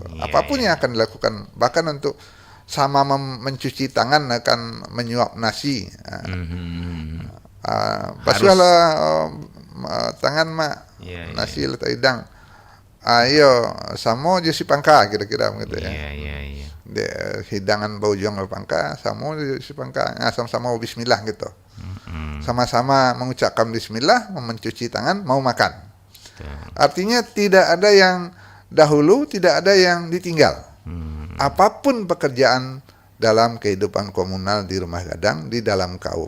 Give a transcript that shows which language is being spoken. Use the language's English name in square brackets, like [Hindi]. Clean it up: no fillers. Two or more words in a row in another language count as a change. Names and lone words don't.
[Indonesian] Apapun yang akan dilakukan, bahkan untuk sama mencuci tangan akan menyuap nasi. [Minangkabau] Basuhlah tangan mak, nasi letak hidang. Ayo, samo si pangka kira-kira begitu ya. [Indonesian] Iya. [Minangkabau] Hidangan bau juang pangka, samo si pangka. [Indonesian] Sama-sama bismillah gitu. Sama-sama mengucapkan bismillah, mencuci tangan, mau makan. Artinya tidak ada yang dahulu, tidak ada yang ditinggal. Apapun pekerjaan dalam kehidupan komunal di rumah gadang, di dalam kaum.